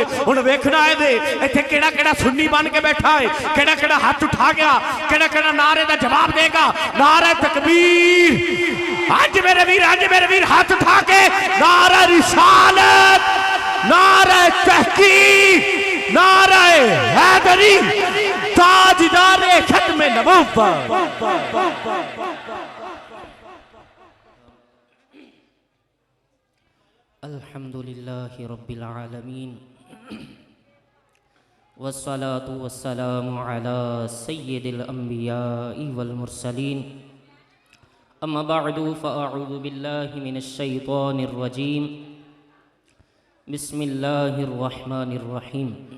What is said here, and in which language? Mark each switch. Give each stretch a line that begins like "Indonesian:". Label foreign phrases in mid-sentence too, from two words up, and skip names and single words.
Punjabi: ਹੁਣ ਵੇਖਣਾ ਹੈ ਦੇ ਇੱਥੇ ਕਿਹੜਾ ਕਿਹੜਾ ਸੁੰਨੀ ਬਣ ਕੇ ਬੈਠਾ ਹੈ, ਕਿਹੜਾ ਕਿਹੜਾ ਹੱਥ ਉਠਾ ਗਿਆ, ਕਿਹੜਾ ਕਿਹੜਾ ਨਾਅਰੇ ਦਾ ਜਵਾਬ ਦੇਗਾ। ਨਾਅਰੇ ਤਕਬੀਰ ਆਜ ਮੇਰੇ ਵੀਰ ਹੱਥ ਉਠਾ ਕੇ ਨਾਅਰਾ ਰਿਸਾਲਤ, ਨਾਅਰਾ ਤਹਕੀਕ, ਨਾਅਰਾ ਹੈਦਰੀ, ਤਾਜਦਾਰੇ ਖ਼ਤਮ ਨਬੂਵਤ।
Arabic: الحمد لله رب العالمين والصلاة والسلام على سيد الأنبياء والمرسلين أما بعد فأعوذ بالله من الشيطان الرجيم بسم الله الرحمن الرحيم.